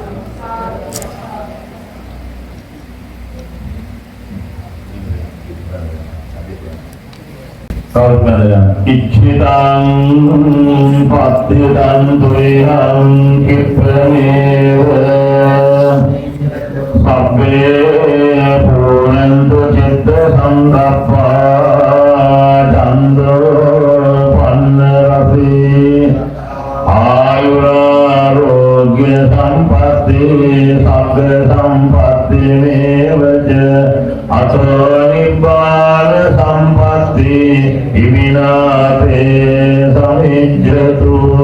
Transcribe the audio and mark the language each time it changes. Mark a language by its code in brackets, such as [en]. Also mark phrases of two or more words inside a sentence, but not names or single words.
[pi] ඉච්ඡිතං පත්තිදං දුරිහං කිප්පමේව සබ්බේ පුරන්තු චිත්ත සංගප්පා චන්දෝ පන්න රසේ ආයුරාරෝග්‍ය සම්පත්ති සබ්බ සම්පත්ති මේවච අතෝ නිබ්බාන සම්පත්ති ඉමිනාතේ සමිජ්ජතු